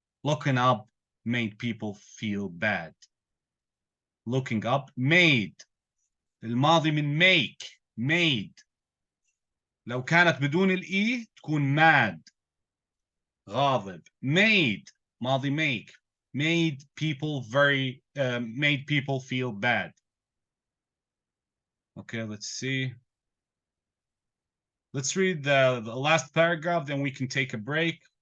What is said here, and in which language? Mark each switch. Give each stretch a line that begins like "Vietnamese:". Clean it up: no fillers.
English: Looking up made people feel bad. Looking up made.
Arabic: الماضي من made. لو كانت بدون الإي تكون mad. غاضب. Made.
English: ماضي made people made people feel bad. Okay, let's see. Let's read the last paragraph, then we can take a break.